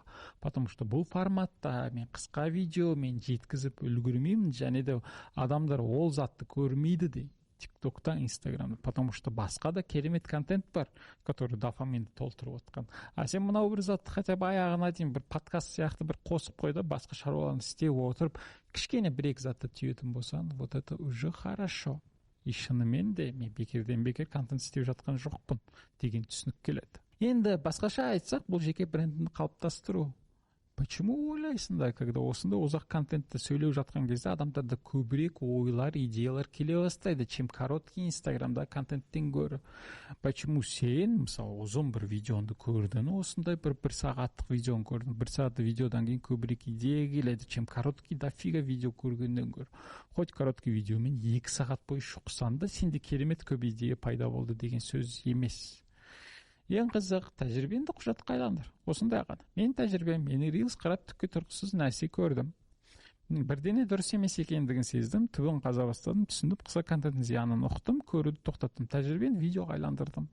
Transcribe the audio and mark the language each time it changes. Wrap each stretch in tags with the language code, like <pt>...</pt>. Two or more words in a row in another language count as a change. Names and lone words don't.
<ru>Потому что</ru> <kk>бұл форматта мен қысқа видеомен жеткізіп үлгермеймін, және де адамдар ол затты көрмейді де. ТикТокта, Инстаграмда,</kk> <ru>потому что</ru> <kk>басқа да керемет контент бар, который дофаминді толтырып отқан. А сен мынау бір затты</kk> <ru>хотя бы</ru> <kk>аяғына дейін бір подкаст сияқты бір қосып қой да, басқа шаруаларын істеп отырып, кішкене бір-екі затты түйетін болсаң,</kk> <ru>вот это уже хорошо.</ru> <kk>И шынымен де мен бекерден бекер контент істеп жатқан жоқпын деген түсінік келеді. Енді басқаша айтсақ, бұл жеке брендіңді қалыптастыру. Почему ойлайсың, когда осында ұзақ контентті сөйлеу жатқан кезде адамдарда көбірек ойлар, идеялар келе бастайды,</kk> <ru>чем короткий</ru> <kk>инстаграмда контенттен гөрі? Почему сен, мысалы, ұзын бір видеоңды көрдің, осындай бір сағаттық видеоны көрдің, бір сағатты видеодан кейін көбірек идея келеді,</kk> <ru>чем короткий дофига</ru> <kk>видео көргеннен гөрі?</kk> <ru>Хоть короткий</ru> <kk>видеомен 2 сағат бойы шұқсан да, сенде керемет көп идея пайда болды деген сөз емес. Ең қызық, тәжірибеңді құжатқа айландыр. Осындай ғана. Мен тәжірибем, мені рилс қарап түкке тұрғысыз нәрсе көрдім. Бірдене дұрыс емес екендігін сездім, түбін қаза бастадым, түсіндім, қысқа контенттің зиянын ұқтым, көруді тоқтаттым, тәжірибені видеоға айландырдым.</kk>